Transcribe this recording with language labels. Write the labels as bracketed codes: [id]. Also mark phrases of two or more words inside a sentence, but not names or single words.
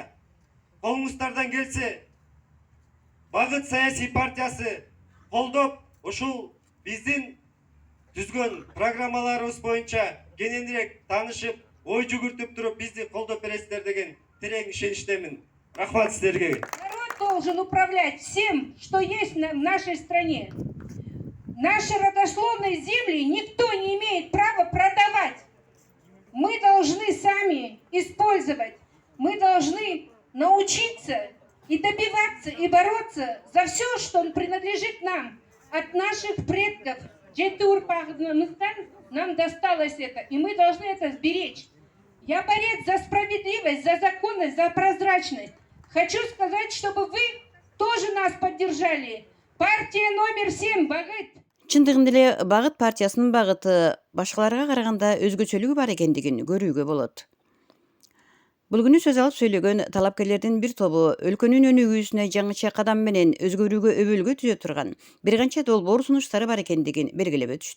[ky] Колуңуздардан келсе, Багыт саясий партиясы колдоп, ошол биздин түзгөн программаларыбыз боюнча кененирээк таанышып, ой жүгүртүп туруп бизди колдоп бересиздер деген терең ишеничтемин. Рахмат силерге. [ru] Народ должен управлять всем, что есть в нашей стране. Наши родословные земли никто не имеет права продавать. Мы должны сами использовать. Мы должны научиться и добиваться, и бороться за все, что принадлежит нам. От наших предков. Нам досталось это, и мы должны это сберечь. Я борец за справедливость, за законность, за прозрачность. Хочу сказать, чтобы вы тоже нас поддержали. Партия номер 7, Багыт. [ky] Чындыгында эле Багыт партиясынын багыты башкаларга караганда өзгөчөлүгү бар экендигин көрүүгө болот. Бул күнү сөз алып сүйлөгөн талапкерлердин бир тобу өлкөнүн өнүгүүсүнө жаңыча кадам менен өзгөрүүгө өбөлгө түзө турган бир канча долбоор сунуштары бар экендигин белгилеп өтүштү.